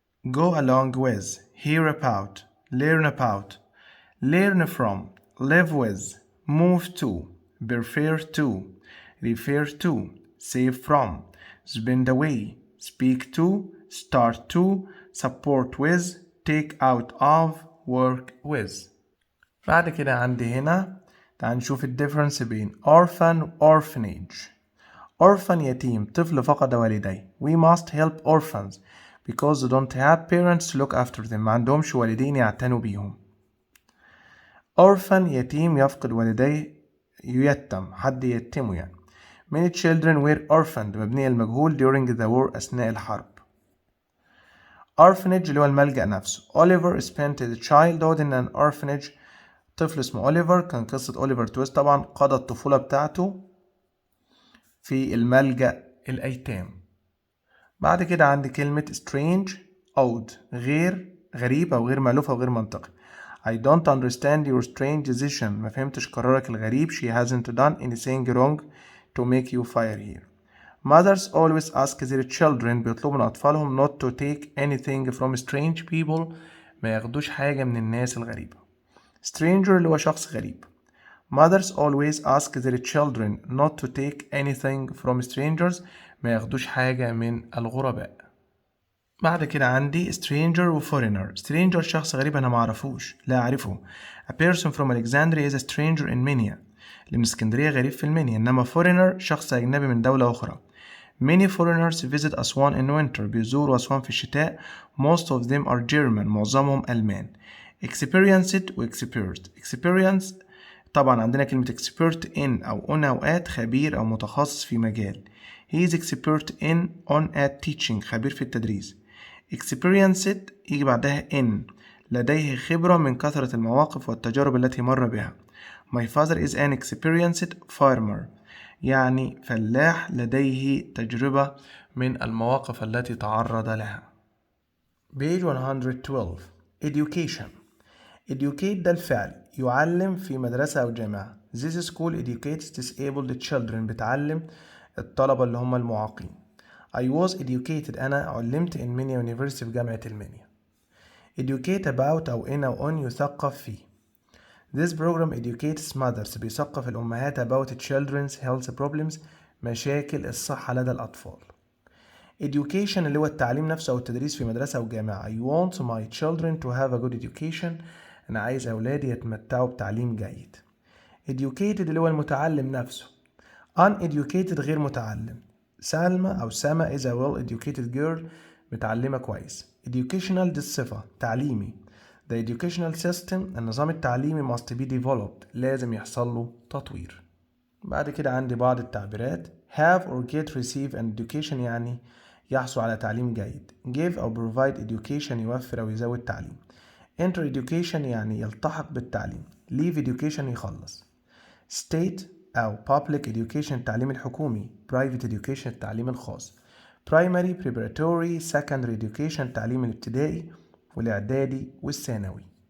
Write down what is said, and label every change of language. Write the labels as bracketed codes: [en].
[en] go along with, hear about, learn from, live with, move to, prefer to, refer to, save from, spend away, speak to, start to, support with, take out of, work with. [ar] بعد كده عندي هنا تعال نشوف الديفرنس بين orphan orphanage. orphan يتيم طفل فقد والديه. [en] we must help orphans because they don't have parents to look after them. [ar] ما عندهمش والدين يعتنوا بيهم. orphan يتيم يفقد والديه ييتم حد يتمه يعني. [en] many children were orphaned [ar] مبنية المجهول [en] during the war [ar] أثناء الحرب. orphanage اللي هو الملجأ نفسه. [en] Oliver spent his childhood in an orphanage. [ar] طفل اسمه أوليفر كان قصة أوليفر تويست طبعا قضى الطفولة بتاعته في الملجأ الأيتام. بعد كده عندي كلمة strange odd غير غريب أو غير مألوف أو غير منطقي. [en] I don't understand your strange decision. [ar] ما فهمتش قرارك الغريب. [en] She hasn't done anything wrong to make you fire here. Mothers always ask their children [ar] بيطلبوا من أطفالهم [en] not to take anything from strange people. [ar] ما ياخدوش حاجة من الناس الغريبة. stranger اللي هو شخص غريب. [en] Mothers always ask their children not to take anything from strangers. [ar] ما ياخدوش حاجة من الغرباء. بعد كده عندي stranger و foreigner. stranger شخص غريب أنا معرفوش لا أعرفه. [en] A person from Alexandria is a stranger in Minya. [ar] اللي من اسكندرية غريب في المنيا. إنما foreigner شخص أجنبي من دولة أخرى. [en] Many foreigners visit أسوان in winter. [ar] بيزوروا أسوان في الشتاء. [en] Most of them are German. [ar] معظمهم ألمان. [en] experienced و expert. [ar] experience طبعا عندنا كلمة expert in أو on أوقات خبير أو متخصص في مجال. [en] he is expert in on at teaching [ar] خبير في التدريس. experienced يجي بعدها in لديه خبرة من كثرة المواقف والتجارب التي مر بها. [en] my father is an experienced farmer [ar] يعني فلاح لديه تجربة من المواقف التي تعرض لها. [en] page 112 education. [ar] educate ده الفعل يعلم في مدرسة أو جامعة. [en] This school educates disabled children [ar] بتعلم الطلبة اللي هم المعاقين. [en] I was educated [ar] أنا علمت [en] in Minya University [ar] في جامعة المنيا. educate about أو in أو on يثقف فيه. [en] This program educates mothers [ar] بيثقف الأمهات [en] about children's health problems [ar] مشاكل الصحة لدى الأطفال. education اللي هو التعليم نفسه أو التدريس في مدرسة أو جامعة. [en] I want my children to have a good education. [ar] أنا عايز أولادي يتمتعوا بتعليم جيد. educated اللي هو المتعلم نفسه. uneducated غير متعلم. سلمى أو سما [en] is a well educated girl [ar] متعلمة كويس. educational دي الصفة تعليمي. [en] The educational system [ar] النظام التعليمي [en] must be developed [ar] لازم يحصل له تطوير. بعد كده عندي بعض التعبيرات. have or get receive an education يعني يحصل على تعليم جيد. give أو provide education يوفر أو يزود تعليم. enter education يعني يلتحق بالتعليم. leave education يخلص. state أو public education التعليم الحكومي. private education التعليم الخاص. primary preparatory secondary education التعليم الابتدائي والإعدادي والثانوي.